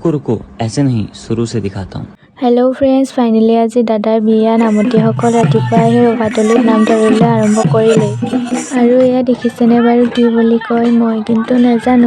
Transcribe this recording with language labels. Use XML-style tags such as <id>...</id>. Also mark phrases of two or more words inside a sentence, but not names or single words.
<hi>रुको रुको ऐसे नहीं शुरू से दिखाता हूँ।</hi> <en>Hello friends,</en> <as>ফাইনেলি আজি দাদাৰ বিয়া। নামতীসকল ৰাতিপুৱা আহি ৰভাতলিত নাম ধৰিবলৈ আৰম্ভ কৰিলে। আৰু এয়া দেখিছেনে বাৰু কি বুলি কয়, মই কিন্তু নাজানো।</as>